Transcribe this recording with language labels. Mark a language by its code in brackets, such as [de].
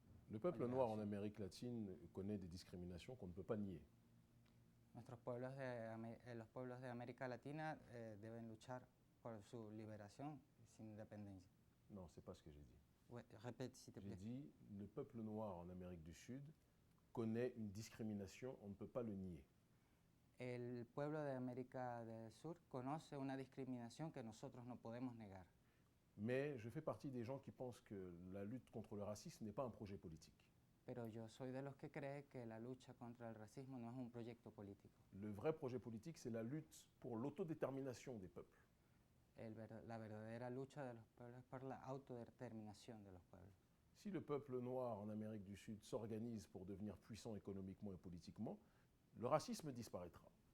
[fr] le peuple noir en Amérique latine connaît des discriminations qu'on ne peut pas nier. [es] Los pueblos de América Latina deben luchar por su liberación sin independencia. [fr] Non, c'est pas ce que j'ai dit. Ouais, répète s'il te plaît. J'ai dit, le peuple noir en Amérique du Sud connaît une discrimination, on ne peut pas le nier. [es] El pueblo de América del Sur conoce una discriminación que nosotros no podemos negar. [fr] Mais je fais partie des gens qui pensent que la lutte contre le racisme n'est pas un projet politique. [es] Pero yo soy de los que cree que la lucha contra el racismo no es un proyecto político. [fr] Le vrai projet politique, c'est la lutte pour l'autodétermination des peuples. [es] La verdadera lucha de los pueblos es por la autodeterminación de los pueblos. [fr] Si le peuple noir en Amérique du Sud s'organise pour devenir puissant économiquement et politiquement, le racisme disparaîtra.